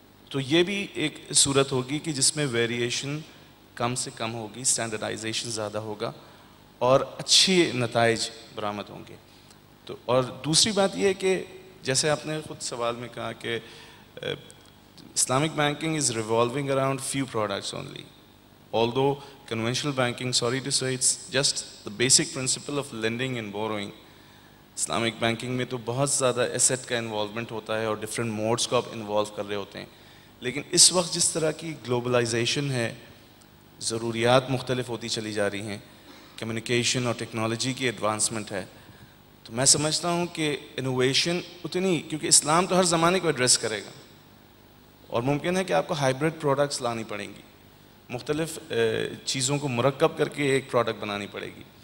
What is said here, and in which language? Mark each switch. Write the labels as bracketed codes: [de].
[ur] تو یہ بھی ایک صورت ہوگی کہ جس میں ویریشن کم سے کم ہوگی, اسٹینڈرڈائزیشن زیادہ ہوگا اور اچھی نتائج برآمد ہوں گے. تو اور دوسری بات یہ ہے کہ جیسے آپ نے خود سوال میں کہا کہ [en] Islamic banking is revolving around few products only. Although conventional banking, sorry to say, it's just the basic principle of lending and borrowing. [ur] Islamic banking میں تو بہت زیادہ ایسٹ کا انوالومنٹ ہوتا ہے اور ڈفرینٹ موڈس کو آپ انوالو کر رہے ہوتے ہیں. لیکن اس وقت جس طرح کی گلوبلائزیشن ہے, ضروریات مختلف ہوتی چلی جا رہی ہیں, کمیونیکیشن اور ٹیکنالوجی کی ایڈوانسمنٹ ہے, تو میں سمجھتا ہوں کہ انوویشن اتنی, کیونکہ اسلام تو ہر زمانے کو ایڈریس کرے گا, اور ممکن ہے کہ آپ کو ہائیبرڈ پروڈکٹس لانی پڑیں گی, مختلف چیزوں کو مرکب کر کے ایک پروڈکٹ بنانی پڑے گی.